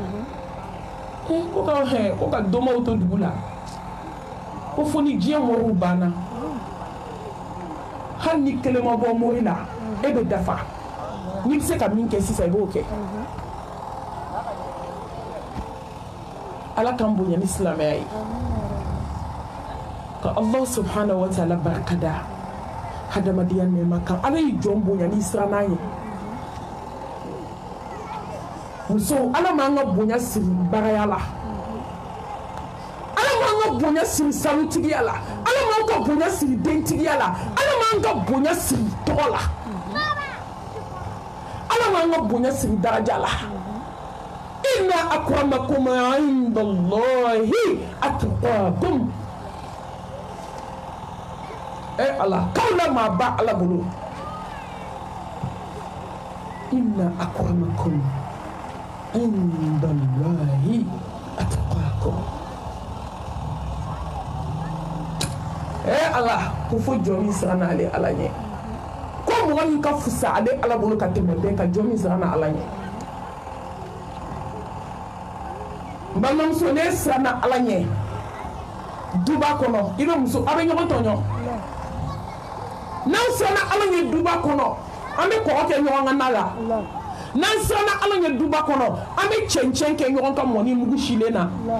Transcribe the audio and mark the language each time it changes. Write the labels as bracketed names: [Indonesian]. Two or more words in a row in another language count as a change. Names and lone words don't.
[Bambara] ko ka dɔmɔw to dugu la ko fo ni diɲɛ mɔriw banna hali ni kelen ma bɔ mori la e bɛ dafa n'i bɛ se ka min kɛ sisan i b'o kɛ ala k'an bonya ni silamɛya ye ka [Arabic] الله سبحانه وتعالى [Bambara] barikada hadamadenya nɛɛma kan ala y'i jɔn bonya n'i siranna ye musow ala m'an ka bonya siri bagaya la ala m'an ka bonya siri sanutigiya la ala m'an ka bonya siri dentigiya la ala m'an ka bonya siri tɔgɔ la ala m'an ka bonya siri daraja la [Arabic] إن أكرمكم عند الله أتقاكم [Bambara] ala kawla ma ba ala bolo [Arabic] إن أكرمكم عند الله أتقاكم [Bambara] ala ko fo jɔn min siranna ale ala ɲɛ ko mɔgɔ min ka fusa ale ala bolo ka tɛmɛ bɛɛ ka jɔn min siranna ala ɲɛ n balimamuso ne siranna ala ɲɛ duba kɔnɔ i bɛ muso a bɛ ɲɔgɔn tɔɲɔ n'an siranna ala ɲɛ duba kɔnɔ an bɛ kɔgɔ kɛ ɲɔgɔn ka na la n'an siranna ala ɲɛ duba kɔnɔ an bɛ cɛncɛn kɛ ɲɔgɔn ka mɔni mugu silen na